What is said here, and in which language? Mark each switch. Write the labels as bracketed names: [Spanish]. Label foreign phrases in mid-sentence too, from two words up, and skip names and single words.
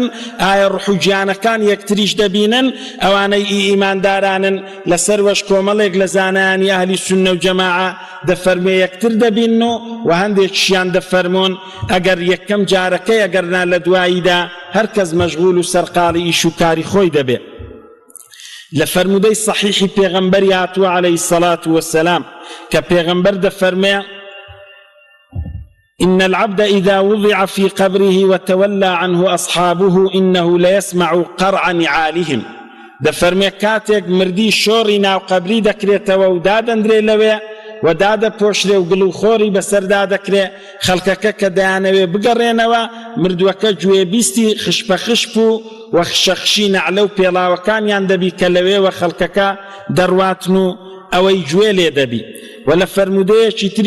[Central Kurdish] ئایا ڕوح و گیانەکان یەکتریش دەبینن؟ ئەوانەی ئیماندارانن لەسەر وەش کۆمەڵێک لە زانایانی ئەهلی سوننە و جەماعە دەفەرمێ یەکتر دەبینن و هەندێکیشیان دەفەرمۆن ئەگەر یەکەم جارەکەی ئەگەرنا لە دواییدا هەرکەس مەشغول و سەرقاڵی ئیش و کاری خۆی دەبێ. لە فەرمودەی صحیحی پێغەمبەری هاتووە [Arabic] عەلەیهی الصەلاة وەسەلام [Central Kurdish] کە پێغەمبەر دەفەرمێ [Arabic] إن العبد إذا وضع في قبره وتولى عنه أصحابه إنه ليسمع قرع نعالهم. [Central Kurdish] دەفەرمێ کاتێک مردی شۆڕی ناو قەبری دەکرێتەوە و دادەندرێ لەوێ و دادە پۆشرێ و گڵ و خۆری بەسەردا دەکرێ خەڵکەکە کە دەیانەوێ بگەڕێنەوە مردووەکە گوێبیستی خشپەخشپ و وەخشەخشی نەعلە و پێڵاوەکانیان دەبی کە لەوێوە خەڵکەکە دەڕواتن و ئەوەی گوێ لێ دەبی و لە فەرمودەیەکی تری